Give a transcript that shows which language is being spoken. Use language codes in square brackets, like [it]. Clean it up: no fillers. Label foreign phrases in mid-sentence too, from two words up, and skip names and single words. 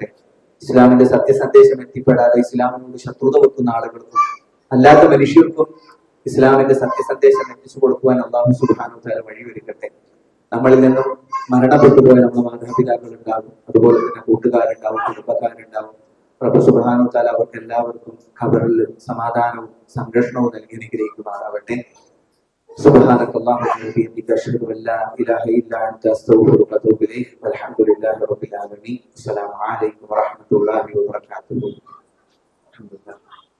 [ml] ഇസ്ലാമിന്റെ സത്യസന്ദേശം എത്തിപ്പെടാതെ ഇസ്ലാമിനോട് ശത്രുത വെക്കുന്ന ആളുകൾക്കും അല്ലാത്ത മനുഷ്യർക്കും ഇസ്ലാമിന്റെ സത്യസന്ദേശം എത്തിച്ചു കൊടുക്കുവാൻ അള്ളാഹു [ar] سبحانه وتعالى [ml] വഴിയൊരുക്കട്ടെ. നമ്മളിൽ നിന്നും മരണപ്പെട്ടു പോയ നമ്മുടെ മാതാപിതാക്കൾ ഉണ്ടാകും, അതുപോലെ തന്നെ കൂട്ടുകാരുണ്ടാവും, കുടുംബക്കാരുണ്ടാവും. റബ്ബ് [ar] سبحانه وتعالى [ml] അവർക്ക് എല്ലാവർക്കും ഖബറിൽ സമാധാനവും സംരക്ഷണവും നൽകി അനുഗ്രഹിക്കുമാറാവട്ടെ. [ar] سبحانك اللهم وبحمدك أشهد أن لا إله إلا أنت أستغفرك وأتوب إليك والحمد لله رب العالمين. السلام عليكم ورحمة الله وبركاته. الحمد لله.